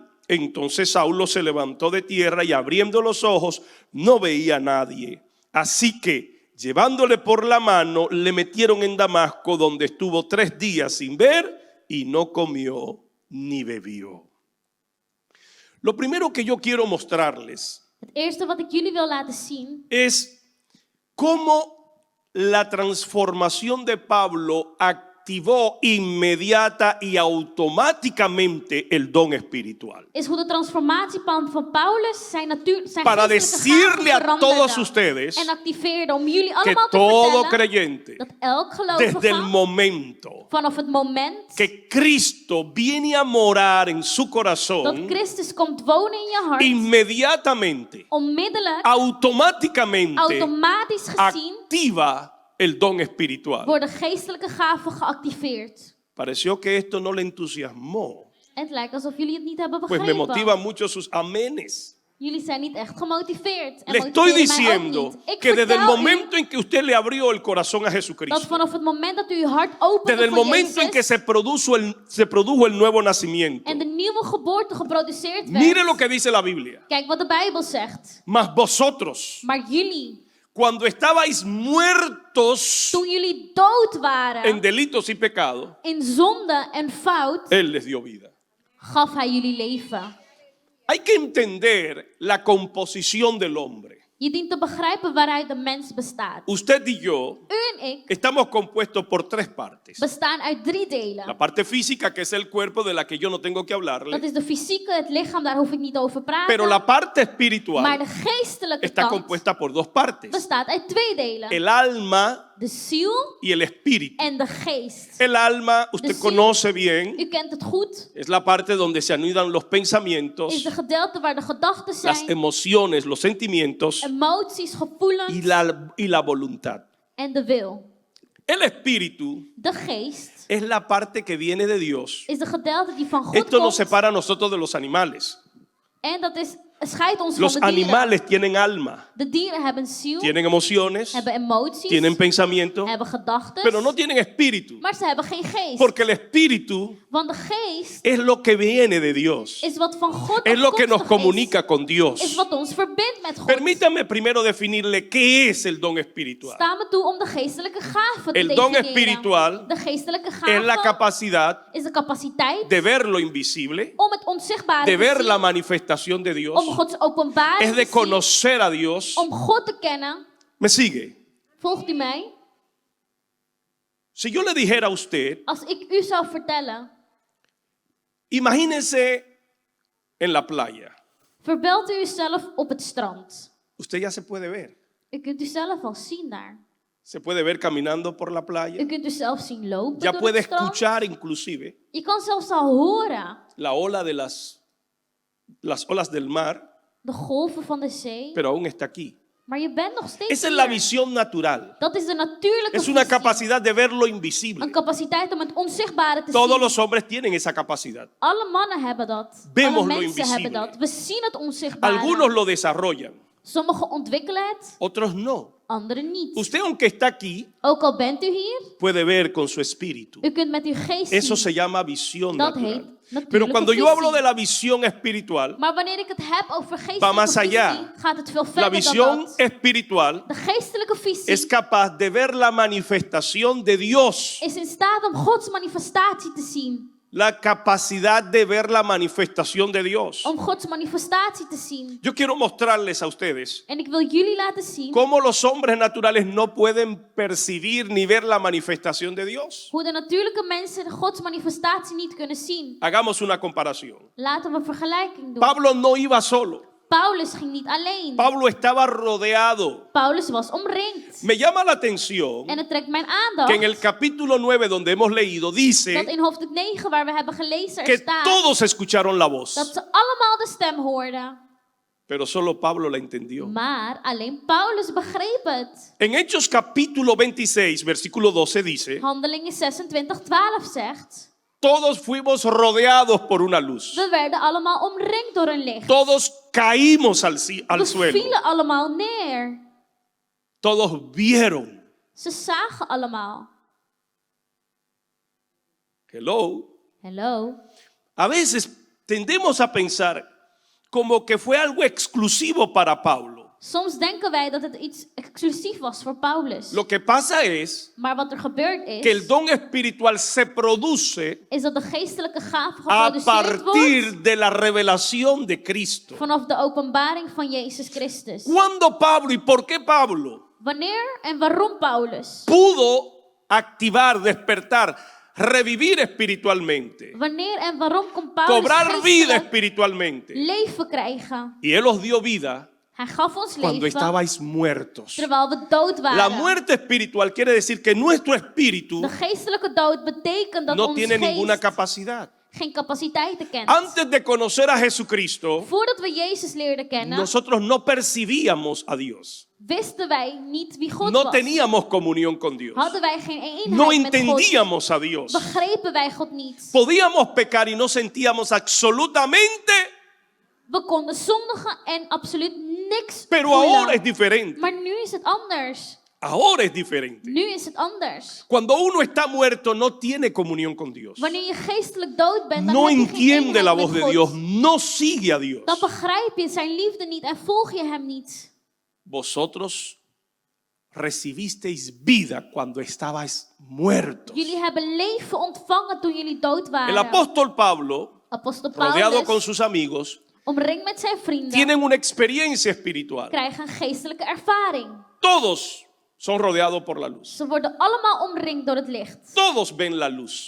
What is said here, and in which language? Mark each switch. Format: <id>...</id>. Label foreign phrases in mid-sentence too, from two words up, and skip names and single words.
<es>Entonces Saulo se levantó de tierra y abriendo los ojos no veía a nadie. Así que, llevándole por la mano, le metieron en Damasco, donde estuvo 3 días sin ver y no comió ni bebió. Lo primero que yo quiero mostrarles</es> <nl>Het eerste wat ik jullie wil laten zien</nl> <es>es cómo la transformación de Pablo activó inmediata y automáticamente el don espiritual.</es> <nl>is hoe de transformatieplan van Paulus zijn</nl> <es>Para</es> <nl>geestelijke gaven</nl> <es>decirle a todos</es> <nl>veranderde</nl> <es>ustedes</es> <nl>en activeerde om jullie</nl> <es>que</es> <nl>allemaal te</nl> <es>todo</es> <nl>vertellen</nl> <es>creyente,</es> <nl>dat elk</nl> <es>desde el</es> <nl>gelovige</nl> <es>momento</es> <nl>vanaf het moment</nl> <es>que Cristo viene a morar en su</es> <nl>dat</nl> <es>corazón,</es> <nl>Christus komt wonen in je hart,</nl> <es>inmediatamente,</es> <nl>onmiddellijk,</nl> <es>automáticamente</es> <nl>automatisch gezien,</nl> <es>activa el don espiritual.</es> <nl>worden geestelijke gaven geactiveerd.</nl> <es>Pareció que esto no le entusiasmó,</es> <nl>En het lijkt alsof jullie het niet hebben</nl> <es>pues me</es> <nl>begrepen.</nl> <es>motivan mucho sus amenes.</es> <nl>Jullie zijn niet echt gemotiveerd. En</nl> <es>Le estoy</es> <nl>motiveren mij ook</nl> <es>diciendo</es> <nl>niet. Ik</nl> <es>que desde el</es> <nl>vertel u</nl> <es>momento en que usted le abrió el corazón a</es> <nl>dat</nl> <es>Jesucristo,</es> <nl>vanaf het moment dat u uw hart opende</nl> <es>desde el</es> <nl>voor</nl> <es>momento en que</es> <nl>Jezus</nl> <es>se produjo el nuevo nacimiento,</es> <nl>en de nieuwe geboorte geproduceerd werd.</nl> <es>mire lo que dice la Biblia.</es> <nl>Kijk wat de Bijbel zegt.</nl> <es>Mas vosotros,</es> <nl>Maar jullie,</nl> <es>cuando estabais muertos</es> <nl>toen jullie dood waren</nl> <es>en delitos y pecados,</es> <nl>in zonde en fout,</nl> <es>Él les dio vida.</es> <nl>gaf hij jullie leven.</nl> <es>Hay que entender la composición del hombre.</es> <nl>Je dient te begrijpen waaruit de mens bestaat.</nl> <es>Usted y yo</es> <nl>U en ik</nl> <es>estamos compuestos por 3 partes.</es> <nl>bestaan uit 3</nl> <es>La</es> <nl>delen.</nl> <es>parte física, que es el cuerpo, de la que yo no tengo que</es> <nl>Dat</nl> <es>hablarle.</es> <nl>is de fysieke, het lichaam, daar hoef ik niet over praten.</nl> <es>Pero la parte</es> <nl>Maar</nl> <es>espiritual</es> <nl>de geestelijke</nl> <es>está</es> <nl>kant</nl> <es>compuesta por 2 partes.</es> <nl>bestaat uit 2 delen.</nl> <es>El alma</es> <nl>De ziel</nl> <es>y el espíritu.</es> <nl>en de geest.</nl> <es>El alma, usted</es> <nl>ziel.</nl> <es>conoce bien,</es> <nl>U kent het goed.</nl> <es>es la parte donde se anidan los</es> <nl>Is</nl> <es>pensamientos,</es> <nl>de gedeelte waar de gedachten</nl> <es>las</es> <nl>zijn,</nl> <es>emociones, los sentimientos</es> <nl>emoties, gevoelens</nl> <es>y la voluntad.</es> <nl>en de wil.</nl> <es>El espíritu</es> <nl>De geest</nl> <es>es la parte que viene de Dios.</es> <nl>is de gedeelte die van God</nl> <es>Esto nos</es> <nl>komt.</nl> <es>separa a nosotros de los animales.</es> <nl>En dat scheidt ons</nl> <es>Los</es> <nl>van de dieren.</nl> <es>animales tienen alma,</es> <nl>De dieren hebben ziel,</nl> <es>tienen emociones,</es> <nl>hebben emoties,</nl> <es>tienen pensamientos,</es> <nl>hebben gedachten,</nl> <es>pero no tienen espíritu.</es> <nl>maar ze hebben geen geest.</nl> <es>Porque el espíritu</es> <nl>Want de geest</nl> <es>es lo que viene de Dios.</es> <nl>is wat van God</nl> <es>Es lo que nos</es> <nl>afkomstig</nl> <es>comunica con</es> <nl>is</nl> <es>Dios.</es> <nl>wat ons verbindt met God.</nl> <es>Permítame primero definirle qué es el don espiritual.</es> <nl>Sta me toe om de geestelijke gaven te</nl> <es>El don</es> <nl>definiëren.</nl> <es>espiritual</es> <nl>De geestelijke</nl> <es>Es la</es> <nl>gaven</nl> <es>capacidad</es> <nl>is de capaciteit</nl> <es>de ver lo invisible,</es> <nl>om het onzichtbare</nl> <es>de</es> <nl>te</nl> <es>ver</es> <nl>zien,</nl> <es>la manifestación de Dios,</es> <nl>om Gods openbaring</nl> <es>es</es> <nl>te</nl> <es>de</es> <nl>zien,</nl> <es>conocer a Dios.</es> <nl>om God te kennen.</nl> <es>¿Me sigue?</es> <nl>Volgt u mij?</nl> <es>Si yo le dijera a usted,</es> <nl>Als ik u zou vertellen,</nl> <es>imagínese en la playa.</es> <nl>verbeeld u uzelf op het strand.</nl> <es>Usted ya se puede ver.</es> <nl>U kunt uzelf al zien daar.</nl> <es>Se puede ver caminando por la</es> <nl>U</nl> <es>playa.</es> <nl>kunt uzelf zien lopen</nl> <es>Ya</es> <nl>door</nl> <es>puede</es> <nl>het strand.</nl> <es>escuchar inclusive</es> <nl>Je kan zelfs al horen</nl> <es>la ola de las olas del mar,</es> <nl>de golven van de zee.</nl> <es>pero aún está aquí.</es> <nl>Maar je bent nog steeds</nl> <es>Esa es la</es> <nl>hier.</nl> <es>visión natural.</es> <nl>Dat is de natuurlijke</nl> <es>Es una</es> <nl>visie.</nl> <es>capacidad de ver lo invisible.</es> <nl>Een capaciteit om het onzichtbare te</nl> <es>Todos</es> <nl>zien.</nl> <es>los hombres tienen esa capacidad.</es> <nl>Alle mannen hebben dat.</nl> <es>Vemos</es> <nl>Alle</nl> <es>lo</es> <nl>mensen</nl> <es>invisible.</es> <nl>hebben dat. We zien het onzichtbare.</nl> <es>Algunos lo desarrollan,</es> <nl>Sommigen ontwikkelen het,</nl> <es>otros no.</es> <nl>anderen niet.</nl> <es>Usted, aunque está aquí,</es> <nl>Ook al bent u hier,</nl> <es>puede ver con su espíritu.</es> <nl>u kunt met uw geest</nl> <es>Eso</es> <nl>zien.</nl> <es>se llama visión</es> <nl>Dat</nl> <es>natural.</es> <nl>heet natuurlijke</nl> <es>Pero cuando yo</es> <nl>visie.</nl> <es>hablo de la visión espiritual,</es> <nl>Maar wanneer ik het heb over</nl> <es>Va</es> <nl>geestelijke</nl> <es>más allá.</es> <nl>visie, gaat het veel</nl> <es>la</es> <nl>verder dan</nl> <es>visión</es> <nl>dat.</nl> <es>espiritual</es> <nl>De geestelijke visie</nl> <es>es capaz de ver la manifestación de Dios,</es> <nl>is in staat om Gods manifestatie te zien.</nl> <es>la capacidad de ver la manifestación de Dios.</es> <nl>Om Gods manifestatie te zien.</nl> <es>Yo quiero mostrarles a ustedes</es> <nl>En ik wil jullie laten zien</nl> <es>cómo los hombres naturales no pueden percibir ni ver la manifestación de Dios.</es> <nl>hoe de natuurlijke mensen Gods manifestatie niet kunnen zien.</nl> <es>Hagamos una comparación.</es> <nl>Laten we een vergelijking doen.</nl> <es>Pablo no iba solo.</es> <nl>Paulus ging niet alleen.</nl> <es>Pablo estaba rodeado.</es> <nl>Paulus was omringd.</nl> <es>Me llama la atención</es> <nl>En het trekt mijn</nl> <es>que</es> <nl>aandacht</nl> <es>en el capítulo 9 donde hemos leído</es> <nl>dat</nl> <es>dice</es> <nl>in hoofdstuk 9 waar we hebben gelezen er</nl> <es>que</es> <nl>staat</nl> <es>todos escucharon la voz,</es> <nl>dat ze allemaal de stem hoorden.</nl> <es>pero solo Pablo la entendió.</es> <nl>Maar alleen Paulus begreep het.</nl> <es>En Hechos capítulo 26, versículo 12 dice,</es> <nl>Handelingen 26:12 zegt:</nl> <es>todos fuimos rodeados por una luz.</es> <nl>we werden allemaal omringd door een licht.</nl> <es>Todos caímos al</es> <nl>We</nl> <es>suelo.</es> <nl>vielen allemaal neer.</nl> <es>Todos vieron</es> <nl>Ze zagen allemaal. Hello. Hello.</nl> <es>A veces tendemos a pensar como que fue algo exclusivo para Pablo.</es> <nl>Soms denken wij dat het iets exclusief was voor Paulus.</nl> <es>Lo que pasa es</es> <nl>Maar wat er gebeurd</nl> <es>que el</es> <nl>is,</nl> <es>don espiritual se produce</es> <nl>is dat de geestelijke gave</nl> <es>a</es> <nl>geproduceerd wordt</nl> <es>partir de la revelación de Cristo.</es> <nl>vanaf de openbaring van Jezus Christus.</nl> <es>¿Cuándo Pablo y por qué Pablo</es> <nl>Wanneer en waarom Paulus?</nl> <es>pudo activar, despertar, revivir espiritualmente,</es> <nl>Wanneer en waarom kon Paulus</nl> <es>cobrar vida</es> <nl>geestelijk</nl> <es>espiritualmente?</es> <nl>leven krijgen?</nl> <es>Y Él os dio vida</es> <nl>Hij gaf ons</nl> <es>cuando</es> <nl>leven</nl> <es>estabais muertos.</es> <nl>terwijl we dood</nl> <es>La</es> <nl>waren.</nl> <es>muerte espiritual quiere decir que nuestro espíritu</es> <nl>De geestelijke dood betekent dat</nl> <es>no</es> <nl>ons</nl> <es>tiene ninguna</es> <nl>geest</nl> <es>capacidad.</es> <nl>geen capaciteiten kent.</nl> <es>Antes de conocer a Jesucristo,</es> <nl>Voordat we Jezus leerden kennen,</nl> <es>nosotros no percibíamos a Dios.</es> <nl>wisten wij niet wie God</nl> <es>No</es> <nl>was.</nl> <es>teníamos comunión con Dios.</es> <nl>Hadden wij geen eenheid</nl> <es>No</es> <nl>met God.</nl> <es>entendíamos a Dios.</es> <nl>Begrepen wij God niet.</nl> <es>Podíamos pecar y no sentíamos absolutamente,</es> <nl>We konden zondigen en absoluut niks</nl> <es>pero</es> <nl>voelen.</nl> <es>ahora es diferente.</es> <nl>Maar nu is het anders.</nl> <es>Ahora es diferente.</es> <nl>Nu is het anders.</nl> <es>Cuando uno está muerto no tiene comunión con Dios.</es> <nl>Wanneer je geestelijk dood bent, dan</nl> <es>No</es> <nl>heb je geen</nl> <es>entiende la</es> <nl>eenheid</nl> <es>voz</es> <nl>met</nl> <es>de</es> <nl>God.</nl> <es>Dios, no sigue a Dios.</es> <nl>Dan begrijp je zijn liefde niet en volg je hem niet.</nl> <es>Vosotros recibisteis vida cuando estabais muertos.</es> <nl>Jullie hebben leven ontvangen toen jullie dood waren.</nl> <es>El apóstol Pablo,</es> <nl>Apostel</nl> <es>rodeado con</es> <nl>Paulus,</nl> <es>sus amigos,</es> <nl>omringd met zijn vrienden,</nl> <es>tienen una experiencia espiritual.</es> <nl>krijgen een geestelijke ervaring.</nl> <es>Todos son rodeados por la luz.</es> <nl>Ze worden allemaal omringd door het licht.</nl> <es>Todos ven la luz.</es>